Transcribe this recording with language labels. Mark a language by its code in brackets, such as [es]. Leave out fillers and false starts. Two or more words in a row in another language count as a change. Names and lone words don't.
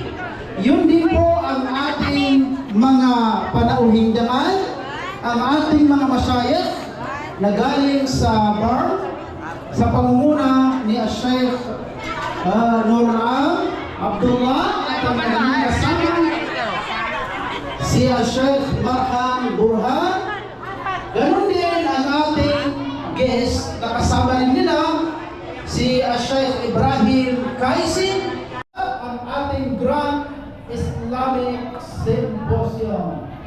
[tl] Yun din po ang ating mga panauhing dangal, ang ating mga masyayikh na galing sa bar sa pangunguna ni Sheikh Nurul Abdullah at ang kanyang kasama si Sheikh Marhan Burhan. Ganun din ang ating guest na kasama rin nila si Sheikh Ibrahim Kaisi. Ang ating Grand Islamic Symposium.